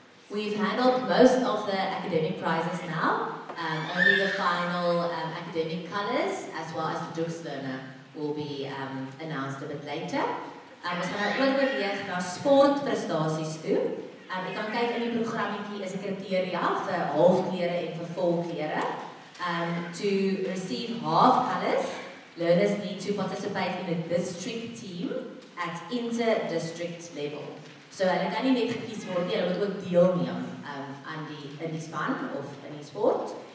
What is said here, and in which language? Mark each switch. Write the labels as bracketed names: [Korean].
[English] We've handled most of the academic prizes now. Only the final academic colours, as well as the Dux Learner, will be announced a bit later. [Afrikaans] Ons gaan nou oorweeg na sportprestasies toe. Jy kan kyk in die programmetjie is die kriteria vir halfklere en vir volklere. [English] To receive half colours, learners need to participate in a district team at inter-district level. [Afrikaans] So hulle kan nie net gekies word nie, hulle moet ook deelneem in die span of in die sport.